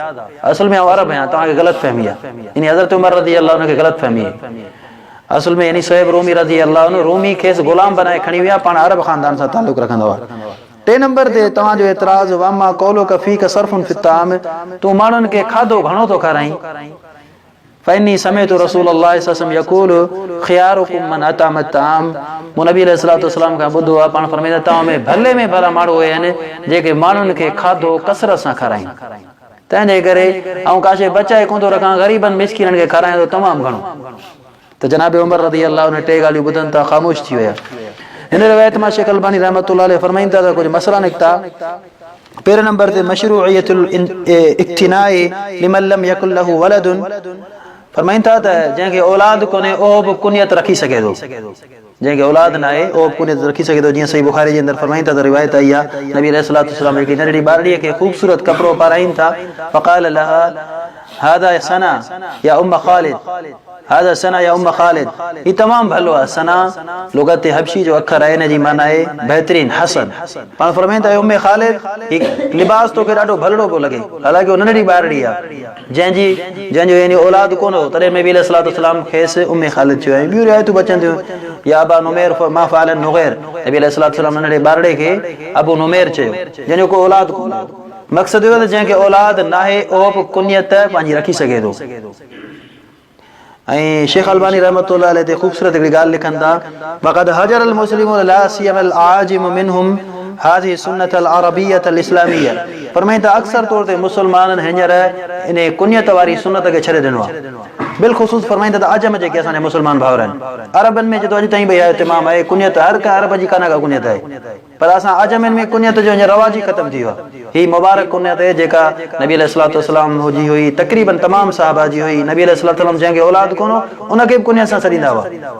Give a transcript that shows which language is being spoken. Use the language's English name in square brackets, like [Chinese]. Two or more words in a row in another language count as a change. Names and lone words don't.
[Sindhi] असुल में आउं अरब आहियां, तव्हांखे ग़लति फहमी आहे। इन हज़रत उमर [Arabic] رضي الله [Sindhi] उनखे ग़लति फहमी आहे। असुल में यानी सुहैब रूमी [Arabic] رضي الله [Sindhi] रूमी खेसि ग़ुलाम बनाए खणी विया, पाण अरब ख़ानदान सां तालुक़ रखंदो आहे। टे नंबर ते तव्हांजो एतिराज़ [Arabic] وأما قولك فيك سرف في الطعام, [Sindhi] तूं माण्हुनि खे खाधो घणो थो खाराईं। [Arabic] فإني سمعت رسول الله صلى الله عليه وسلم يقول خياركم من أطعم الطعام, [Sindhi] मूं नबी [Arabic] عليه الصلاة والسلام [Sindhi] खां ॿुधो आहे पाण फरमाईंदा तव्हां में भला माण्हू उहे आहिनि जेके माण्हुनि खे खाधो कसरत सां खाराइनि। तंहिंजे करे ऐं काशे बचाए कोन थो रखां, ग़रीबनि मिस्किननि खे खारायां थो तमामु घणो। त जनाब उमर [Arabic] رضي الله [Sindhi] उन टे ॻाल्हियूं ॿुधनि था ख़ामोश थी विया। हिन रिवायत मां शेख अलबानी [Arabic] رحمة الله عليه [Sindhi] फरमाईनि था त कुझु मसला निकिता। [Arabic] पहिरें नंबर ते مشروعية الاكتناء لمن لم يكن له ولد, [Sindhi] फरमाइनि था त जंहिंखे औलाद कोन्हे उहो बि कुनियत रखी सघे थो, जंहिंखे औलाद न आहे उहो बि कुनियत रखी सघे थो। जीअं सही बुखारी जे अंदरि फरमाइनि था त रिवायत आई आहे, नबी [Arabic] عليه الصلاة والسلام [Sindhi] हिकिड़ी नंढड़ी ॿारड़ीअ खे ख़ूबसूरत कपिड़ो पाराइनि था। [Arabic] فقال لها هذا سنا يا أم خالد، هذا سنا يا أم خالد [Sindhi] ये तमाम भलो आहे सना लुगत हबशी जो अखर आहे इन जी माना आहे बेहतरीन हसन पाण फरमाईंदा आहियूं उम्मे खालिद हिकु लिबास तोखे ॾाढो भलड़ो पियो लॻे हालांकि उहो नंढड़ी ॿारड़ी आहे जंहिंजो यानी औलाद कोन हो तॾहिं नबी [Arabic] عليه الصلاة والسلام [Sindhi] खेसि उम्मे खालिद चयो ऐं ॿियूं रिवायतूं बचनि थियूं [Arabic] يا أبا عمير ما فعل النغير [Sindhi] नबी [Arabic] عليه الصلاة والسلام [Sindhi] नंढड़े ॿारड़े खे अबू नुमैर चयो जंहिंजो को औलाद कोन हो मक़सदु इहो त जंहिंखे औलाद नाहे उहो बि कुनियत पंहिंजी रखी सघे थो ऐं शेख अलबानी [Arabic] رحمة الله عليه [Sindhi] ते ख़ूबसूरत हिकिड़ी ॻाल्हि लिखनि था [Arabic] وقد هجر المسلمون لا سيما الأعاجم منهم هذه السنة العربية الإسلامية [Sindhi] फरमाईंदा अक्सर तौर ते मुसलमाननि हींअर इन कुनियत वारी सुन्नत खे छॾे ॾिनो आहे बिलख़ुसूस फरमाईंदा त अजम जेके असांजा मुसलमान भाउर आहिनि अरबनि में जो अॼु ताईं भई इतिमाम आहे कुनियत हर का अरब जी कान का कुनियत आहे पर असां अजमनि में कुनियत जो हींअर रवाज ई ख़तमु थी वियो आहे ही मुबारक कुनियत आहे जेका नबी [Arabic] عليه الصلاة والسلام [Sindhi] जी हुई तक़रीबन तमामु सहाबा जी हुई नबी [Arabic] عليه الصلاة والسلام [Sindhi] जंहिंखे औलाद कोन हो उनखे बि कुनियत सां छॾींदा हुआ